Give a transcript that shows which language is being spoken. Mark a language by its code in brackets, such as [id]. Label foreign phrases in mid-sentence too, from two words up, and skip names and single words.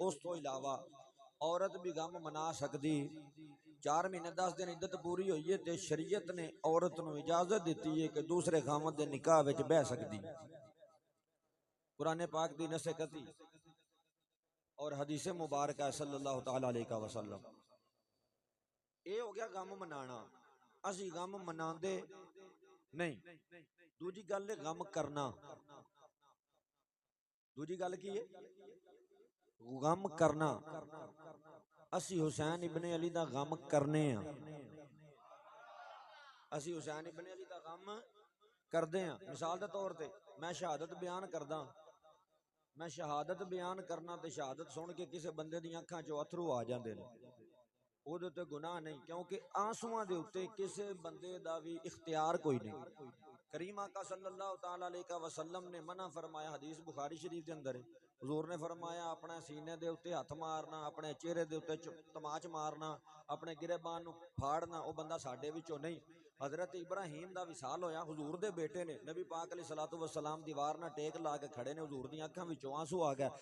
[pa] اس تو علاوہ عورت بھی غم منا سکدی۔ 4 مہینے 10 دن عدت پوری ہوئی ہے تے شریعت نے عورت نوں اجازت دتی ہے کہ دوسرے خامد دے نکاح وچ بہہ سکدی. قرآن پاک دی نصیحت اور حدیث مبارک [ar] صلى الله تعالى عليه وسلم. [pa] یہ ہو گیا غم منانا، اسی غم مناندے نہیں. دوجی گل ہے غم کرنا۔ دوجی گل کی ہے? غم کرنا. اسی حسین ابن علی دا غم کرنے آں. اسی حسین ابن علی دا غم کردے آں. مثال دے طور تے میں شہادت بیان کردا، میں شہادت بیان کرنا تے شہادت سن کے کسی بندے دی اکھاں چوں اتھرو آ جاندے نے، اوہدے تے گناہ نہیں، کیونکہ آنسوآں دے اتے کسی بندے دا بھی اختیار کوئی نہیں. کریم آقا [ar] صلى الله تعالى عليه وسلم [pa] نے منع فرمایا، حدیث بخاری شریف کے اندر ہے، حضور نے فرمایا اپنے سینے دے اتے ہتھ مارنا، اپنے چہرے دے اتے تماچ مارنا، اپنے گریبان نوں پھاڑنا، وہ بندہ ساڈے وچوں نہیں. حضرت ابراہیم دا وصال ہویا، حضور دے بیٹے نے نبی پاک [ar] عليه الصلاة والسلام [pa] دیوار نال ٹیک لا کے کھڑے نے، حضور دی اکھاں وچوں آنسو آ گیا.